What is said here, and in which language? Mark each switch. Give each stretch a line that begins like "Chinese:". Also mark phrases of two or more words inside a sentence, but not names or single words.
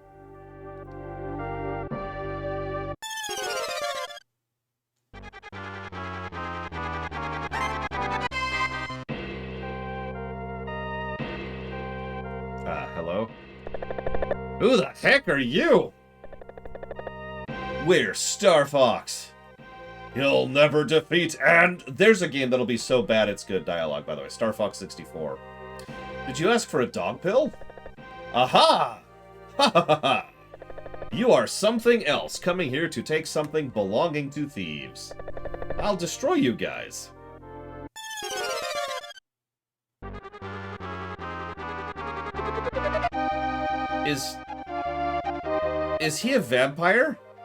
English: Hello? Who the heck are you? We're Star Fox. You'll never defeat, and there's a game that'll be so bad it's good dialogue, by the way. Star Fox 64. Did you ask for a dog pill? Aha! Ha ha ha ha! You are something else, coming here to take something belonging to thieves. I'll destroy you guys. Is he a vampire?